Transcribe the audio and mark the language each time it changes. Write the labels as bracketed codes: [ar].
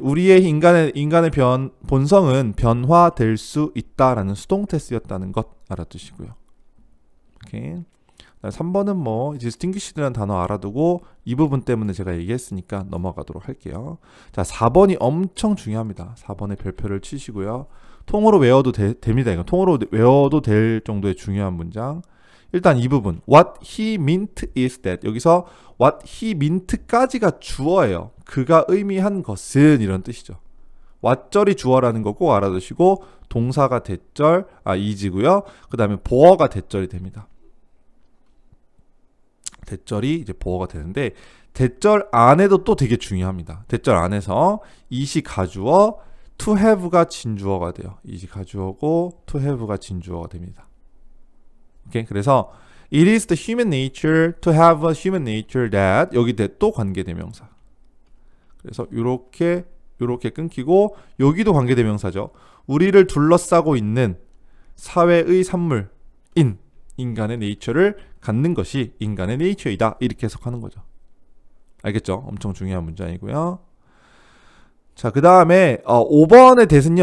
[ko] 우리의 인간의 본성은 변화될 수 있다라는 수동태 쓰였다는 것 알아두시고요. 오케이. 3번은 뭐 distinguished라는 단어 알아두고 이 부분 때문에 제가 얘기했으니까 넘어가도록 할게요. 자, 4번이 엄청 중요합니다. 4번에 별표를 치시고요. 통으로 외워도 됩니다. 이거 통으로 외워도 될 정도의 중요한 문장. 일단 이 부분 [en] What he meant is that [ko] 여기서 [en] What he meant [ko] 까지가 주어예요. 그가 의미한 것은 이런 뜻이죠. what절이 주어라는 거 꼭 알아두시고 동사가 대절 is고요. 그 다음에 보어가 대절이 됩니다. 대절이 이제 보어가 되는데 대절 안에도 또 되게 중요합니다. 대절 안에서 이시 가주어 to have가 진주어가 돼요. 이시 가주어고 to have가 진주어가 됩니다. 오케이. 그래서 [en] it is the human nature to have a human nature that [ko] 여기 또 관계대명사. 그래서 요렇게 끊기고 여기도 관계대명사죠. 우리를 둘러싸고 있는 사회의 산물인 인간의 네이처를 갖는 것이 인간의 네이처이다. 이렇게 해석하는 거죠. 알겠죠? 엄청 중요한 문장이고요. 자, 그 다음에 5번의 대신요.